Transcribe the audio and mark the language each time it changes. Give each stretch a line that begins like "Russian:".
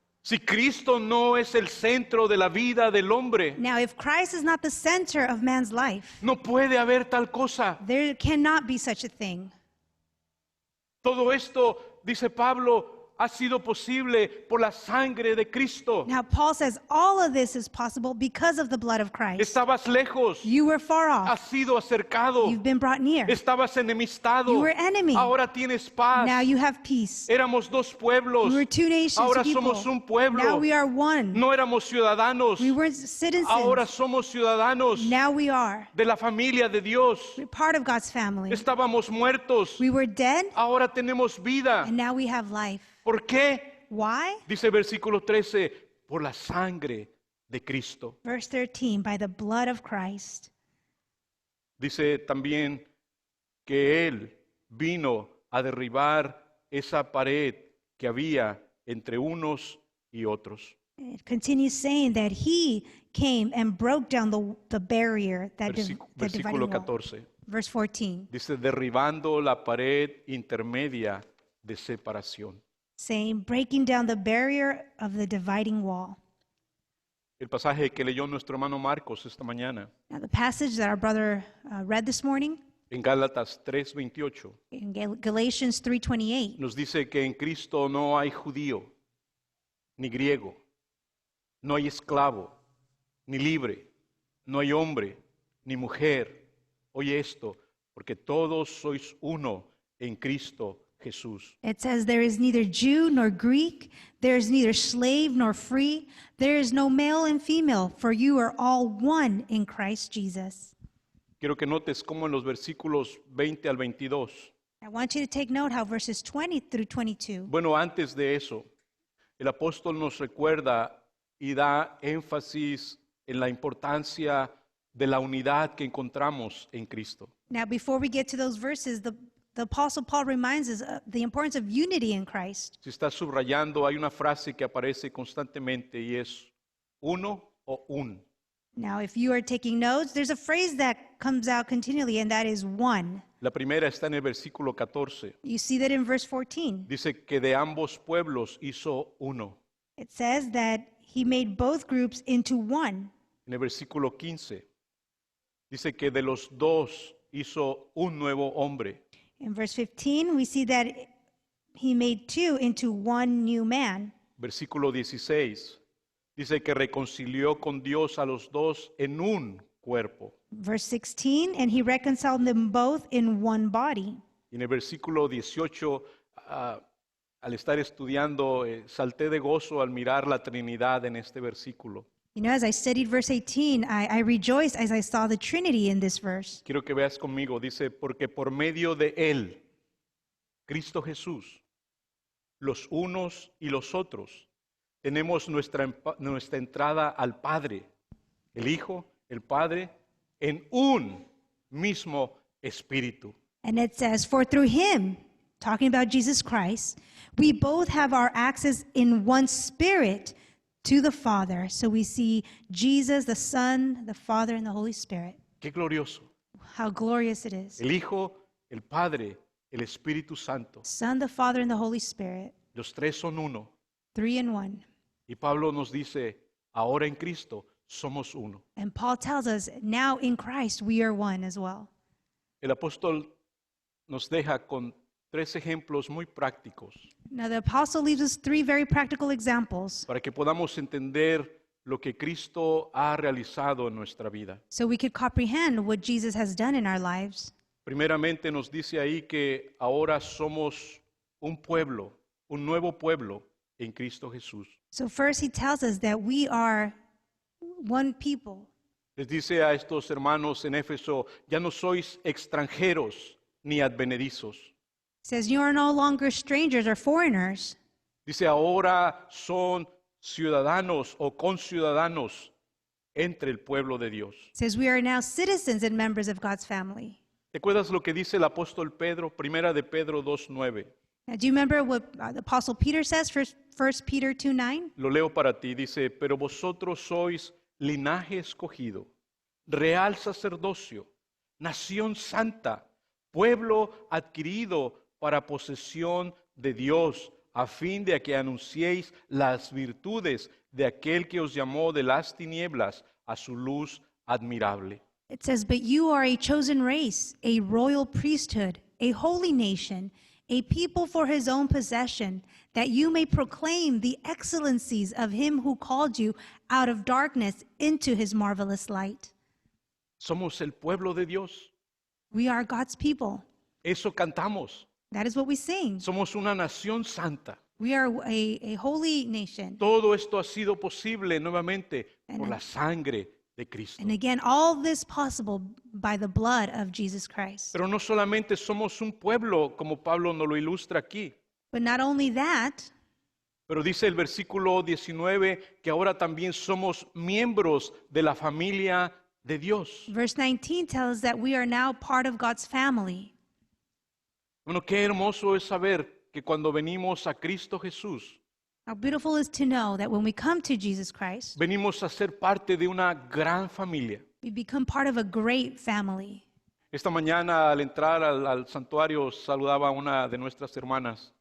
Spanish: Si Cristo no es el centro de la vida del hombre,
English: Now, if Christ is not the center of man's life,
Spanish: no puede haber tal cosa.
English: there cannot be such a thing.
Spanish: Todo esto, dice Pablo, ha sido posible por la sangre de Cristo.
English: Now, Paul says all of this is possible because of the blood of Christ.
Spanish: Estabas lejos,
English: You were far
Spanish: has
English: off.
Spanish: sido acercado,
English: You've been brought near.
Spanish: estabas enemistado,
English: You were enemy.
Spanish: ahora tienes paz.
English: Now you have peace.
Spanish: Éramos dos pueblos,
English: We were two nations,
Spanish: ahora
English: two people.
Spanish: somos un pueblo.
English: Now we are one.
Spanish: No éramos ciudadanos,
English: We weren't citizens.
Spanish: ahora somos ciudadanos
English: Now we are.
Spanish: de la familia de Dios.
English: We're part of God's family.
Spanish: Estábamos muertos,
English: We were dead,
Spanish: ahora tenemos vida.
English: and now we have life.
Spanish: ¿Por qué?
English: Why?
Spanish: Dice versículo 13, por la sangre de Cristo.
English: Verse 13, by the blood of Christ.
Spanish: Dice también que Él vino a derribar esa pared que había entre unos y otros.
English: It continues saying that he came and broke down the barrier that the dividing
Spanish: Versículo
English: wall.
Spanish: 14.
English: Verse 14,
Spanish: Dice, derribando la pared intermedia de separación.
English: saying, breaking down the barrier of the dividing wall.
Spanish: El pasaje que leyó nuestro hermano Marcos esta mañana,
English: Now, the passage that our brother read this morning
Spanish: en Gálatas 3:28,
English: in Galatians 3:28,
Spanish: nos dice que en Cristo no hay judío, ni griego, no hay esclavo, ni libre, no hay hombre, ni mujer. Oye esto, porque todos sois uno en Cristo Jesús.
English: it says, there is neither Jew nor Greek, there is neither slave nor free, there is no male and female, for you are all one in Christ Jesus.
Spanish: Quiero que notes cómo en los versículos 20 al 22,
English: I want you to take note how verses 20 through 22,
Spanish: bueno, antes de eso, el apóstol nos recuerda y da énfasis en la importancia de la unidad que encontramos en Cristo.
English: now before we get to those verses, the Apostle Paul reminds us of the importance of unity in Christ.
Spanish: Si estás subrayando, hay una frase que aparece constantemente y es uno o un.
English: Now, if you are taking notes, there's a phrase that comes out continually, and that is one.
Spanish: La primera está en el versículo 14.
English: You see that in verse 14.
Spanish: Dice que de ambos pueblos hizo uno.
English: It says that he made both groups into one.
Spanish: En el versículo 15 dice que de los dos hizo un nuevo hombre.
English: In verse 15, we see that he made two into one new man.
Spanish: Versículo 16 dice que reconcilió con Dios a los dos en un cuerpo.
English: Verse 16, and he reconciled them both in one body.
Spanish: Y en el versículo 18, al estar estudiando, salté de gozo al mirar la Trinidad en este versículo.
English: You know, as I studied verse 18, I rejoiced as I saw the Trinity in this verse.
Spanish: Quiero que veas conmigo, dice, porque por medio de Él, Cristo Jesús, los unos y los otros, tenemos nuestra entrada al Padre, el Hijo, el Padre, en un mismo espíritu.
English: And it says, for through him, talking about Jesus Christ, we both have our access in one spirit to the Father. So we see Jesus, the Son, the Father, and the Holy Spirit.
Spanish: Qué glorioso.
English: How glorious it is.
Spanish: El Hijo, el Padre, el Espíritu Santo.
English: Son, the Father, and the Holy Spirit,
Spanish: Los tres son uno.
English: 3 in 1.
Spanish: Y Pablo nos dice, ahora en Cristo somos uno.
English: And Paul tells us, now in Christ we are one as well.
Spanish: El apóstol nos deja con tres ejemplos muy prácticos
English: Now the apostle leaves us 3 very practical examples
Spanish: para que podamos entender lo que Cristo ha realizado en nuestra vida.
English: so we could comprehend what Jesus has done in our lives.
Spanish: Primeramente nos dice ahí que ahora somos un pueblo, un nuevo pueblo en Cristo Jesús.
English: So first he tells us that we are one people.
Spanish: Les dice a estos hermanos en Éfeso, ya no sois extranjeros ni advenedizos.
English: Says you are no longer strangers or foreigners.
Spanish: Dice, ahora son ciudadanos o conciudadanos entre el pueblo de Dios.
English: Says we are now citizens and members of God's family.
Spanish: ¿Te acuerdas lo que dice el apóstol Pedro? Primera de Pedro 2:9.
English: Now, do you remember what the apostle Peter says, 1 Peter 2:9?
Spanish: Lo leo para ti. Dice, pero vosotros sois linaje escogido, real sacerdocio, nación santa, pueblo adquirido para posesión de Dios, a fin de que anunciéis las virtudes de aquel que os llamó de las tinieblas a su luz admirable.
English: It says, "But you are a chosen race, a royal priesthood, a holy nation, a people for his own possession, that you may proclaim the excellencies of him who called you out of darkness into his marvelous light."
Spanish: Somos el pueblo de Dios.
English: We are God's people.
Spanish: Eso cantamos.
English: That is what we sing.
Spanish: Somos una nación santa.
English: We are a holy nation.
Spanish: Todo esto ha sido posible nuevamente por la sangre de Cristo.
English: And again, all this possible by the blood of Jesus Christ.
Spanish: Pero no solamente somos un pueblo, como Pablo nos lo ilustra aquí,
English: But not only that,
Spanish: pero dice el versículo 19 que ahora también somos miembros de la familia de Dios.
English: verse 19 tells us that we are now part of God's family.
Spanish: Bueno, qué hermoso es saber que cuando venimos a Cristo Jesús,
English: How beautiful is to know that when we come to Jesus Christ,
Spanish: venimos a ser parte de una gran familia.
English: we become part of a great family.
Spanish: Esta mañana al entrar al santuario saludaba a una de nuestras hermanas